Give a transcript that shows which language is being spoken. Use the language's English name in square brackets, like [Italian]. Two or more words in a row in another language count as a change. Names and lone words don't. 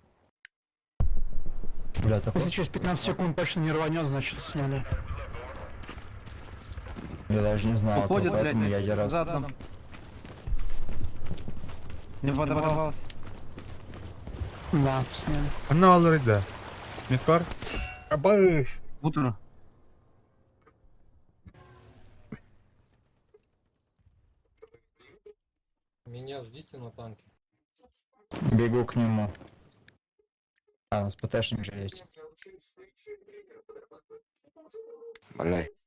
[Russian] Бля, такой? Если через 15 секунд точно не рванет, значит сняли. Я даже не знал, Уходит, этого, поэтому блядь, я один раз. задом. Не подорвался. Да, сняли. [Tatar] Ана алыр иде. Микар. Абаш. [Russian] Утро. Меня ждите на танке. Бегу к нему. А, у нас ПТшник же есть. Бля.